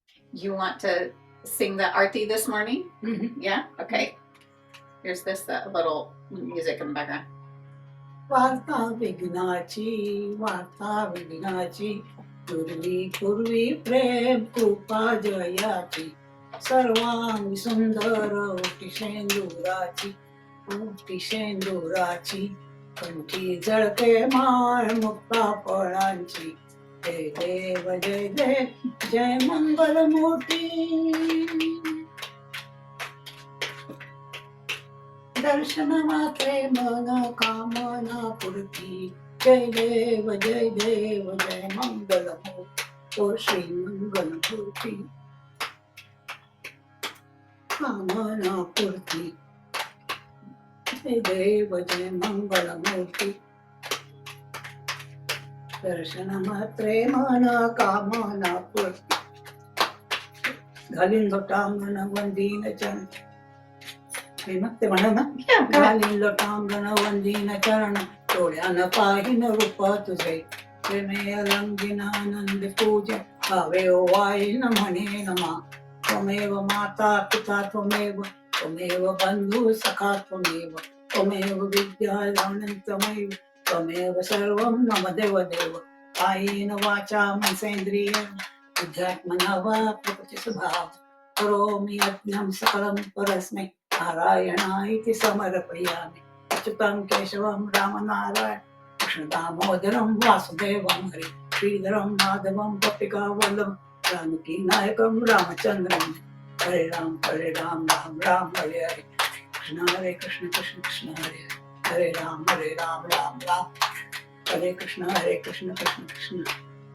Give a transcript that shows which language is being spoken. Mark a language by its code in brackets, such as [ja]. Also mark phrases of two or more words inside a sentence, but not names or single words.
[en] You want to sing the Arti this morning? Mhm. Yeah? Okay. Here's this little music in the background. [mr] वार्ता विघ्नाची वार्ता विघ्नाची पूर्वी पूर्वी प्रेम कृपा जयाची सर्वांगी सुंदर ओटी शेंदुराची ओटी शेंदुराची कंठी झळके माळ मुक्ता फळांची जय देव जय देव जय मंगल मूर्ती दर्शन मात्रे मन कामना पूर्ती जय देव जय देव जय मंगल मूर्ती ओ श्री मंगल मूर्ती कामना पूर्ती जय देव जय मंगल मूर्ती दर्शन मात्रे मन कामना पूर्ती घालीन लोटांगण वंदीन चरण हे ना ते म्हणा ना [en] Yeah, go ahead. [mr] घालीन लोटांगण वंदीन चरण डोळ्यानं पाहिन रूप तुझे प्रेमे अलंगिन आनंद पूज भावे वाईन म्हणे नमा त्वमेव [sa] माता पिता त्वमेव त्वमेव बंधू सखा त्वमेव विद्यालयन्तमेव त्वमेव सर्वं मम देवदेव कायेन वाचा मनसेन्द्रिय बुद्ध्यात्मना वा प्रकृति स्वभाव करोमि यज्ञं सकलं परस्मै नारायणाय समर्पयामि अच्युतं केशवं रामनारायण कृष्णदामोदरं वासुदेवं हरि श्रीधरं माधवं गोपिकावल्लभं जानकी नायकं रामचन्द्रं हरे राम राम राम हरे हरे कृष्ण कृष्ण हरे हरे राम राम राम हरे कृष्ण कृष्ण कृष्ण